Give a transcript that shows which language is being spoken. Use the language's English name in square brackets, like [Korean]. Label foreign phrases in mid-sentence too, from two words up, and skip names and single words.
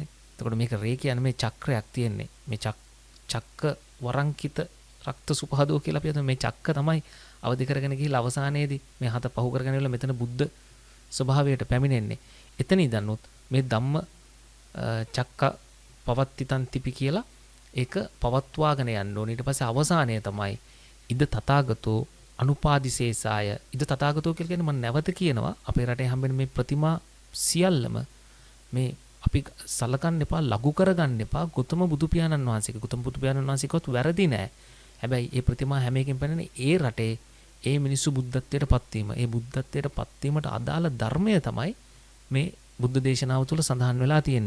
[Sinhala] එතකොට මේක රේ කියන්නේ මේ චක්‍රයක් තියෙන්නේ. මේ [Pali] චක්ක වරංකිත රක්ත සුපහදෝ [Sinhala] කියලා අපි හිතමු. මේ චක්ක තමයි අවදි කරගෙන ගිහිල්ලා අවසානයේදී මේ හත පහු කරගෙන ඉවරලා මෙතන බුද්ධ ස්වභාවයට පැමිණෙන්නේ. එතන ඉඳන්ොත් මේ [Pali] ධම්ම චක්ක පවත්තිතං තිපි [Sinhala] කියලා ඒක පවත්වාගෙන යන්න ඕනේ. ඊට පස්සේ අවසානය තමයි [Pali] ඉද තථාගතෝ අනුපාදිශේෂාය. ඉද තථාගතෝ [Sinhala] කියලා කියන්නේ මම නැවත කියනවා අපේ රටේ හම්බෙන මේ ප්‍රතිමා සියල්ලම මේ අපි සලකන්න එපා, ලඝු කරගන්න එපා. ගෞතම බුදු පියාණන් වහන්සේගේ ගෞතම බුදු පියාණන් වහන්සේකවත් වැරදි නෑ. හැබැයි මේ ප්‍රතිමා හැම එකකින් පෙන්නන්නේ ඒ රටේ ඒ මිනිස්සු බුද්ධත්වයට පත්වීම. ඒ බුද්ධත්වයට පත්වීමට අදාළ ධර්මය තමයි මේ බුද්ධ දේශනාව තුළ සඳහන් වෙලා තියෙන්නේ.